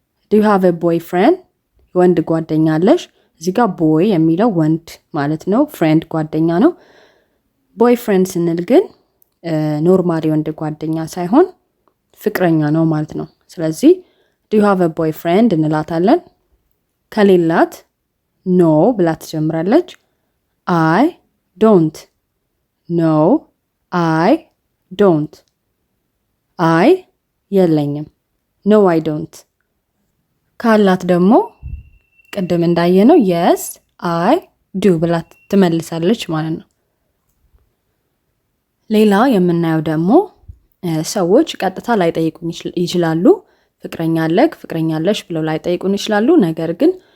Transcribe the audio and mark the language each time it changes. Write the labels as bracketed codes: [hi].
[en] Do you have a boyfriend? [am] ወንድ ጓደኛ አለሽ? እዚህ ጋር ቦይ የሚለው ወንድ ማለት ነው። ፍሬንድ ጓደኛ ነው። ቦይፍሬንድ ስንል ግን ኖርማሊ ወንድ ጓደኛ ሳይሆን ፍቅረኛ ነው ማለት ነው። ስለዚህ [en] do you have a boyfriend [am] እንላታለን። ከሌላት no ብላ ትጀምራለች። [en] I don't. No, I don't. I [am] የለኝም። [en] No, I don't. [am] ካላት ደግሞ ቅድም እንዳየነው [en] yes, I do [am] ብላ ትመልሳለች ማለት ነው። ሌላ የምናየው ደግሞ ሰዎች ቀጥታ ላይጠይቁን ይችላሉ። ፍቅረኛ አለክ፣ ፍቅረኛ አለሽ ብለው ላይጠይቁን ይችላሉ። ነገር ግን